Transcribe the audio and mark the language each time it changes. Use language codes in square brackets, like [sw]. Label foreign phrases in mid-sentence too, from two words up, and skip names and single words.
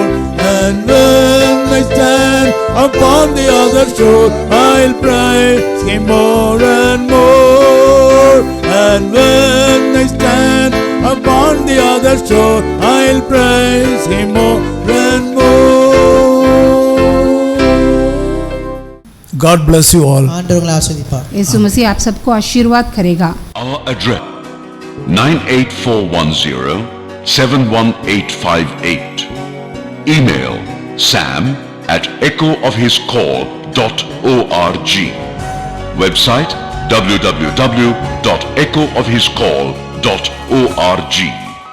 [en] And when I stand upon the other shore, I'll praise Him more and more. And when I stand upon the other shore, I'll praise Him more and more. God bless you all. [ta] ஆண்டவர் உங்களை ஆசீர்வதிப்பார். [hi] यीशु मसीह आप सबको आशीर्वाद करेगा. [en] Our address 98410 71858. Email sam@echoofhiscall.org. Website www.echoofhiscall.org.